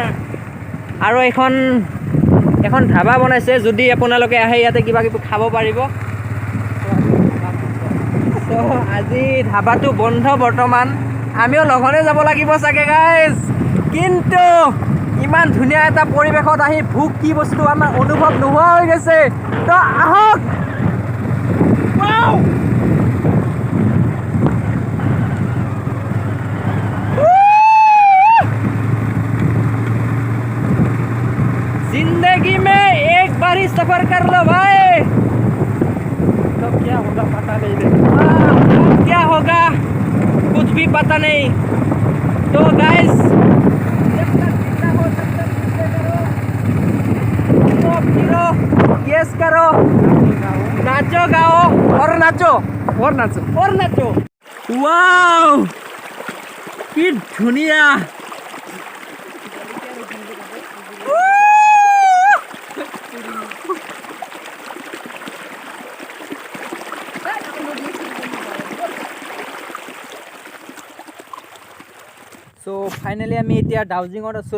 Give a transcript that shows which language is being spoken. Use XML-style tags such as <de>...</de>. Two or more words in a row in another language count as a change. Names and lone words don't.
<as>আৰু এখন ধাবা বনাইছে, যদি আপোনালোকে আহে ইয়াতে কিবা কিবি খাব পাৰিব। তো আজি ধাবাটো বন্ধ বৰ্তমান, আমিও লগতে যাব লাগিব চাগে গাইজ। কিন্তু ইমান ধুনীয়া এটা পৰিৱেশত আহি ভোক কি বস্তু আমাৰ অনুভৱ নোহোৱা হৈ গৈছে। তো আহক।</as> <hi>जिंदगी में एक बार ही सफर कर लो भाई, तब क्या होगा पता नहीं। क्या होगा कुछ भी पता नहीं। तो गाइस जब तक जिंदा हो तब तक फिरो, यस करो, नाचो गाओ और नाचो और नाचो और नाचो।</hi> <as>वाओ কি ধুনীয়া। চ' ফাইনেলি আমি এতিয়া দাউজিঙত আছোঁ।</as>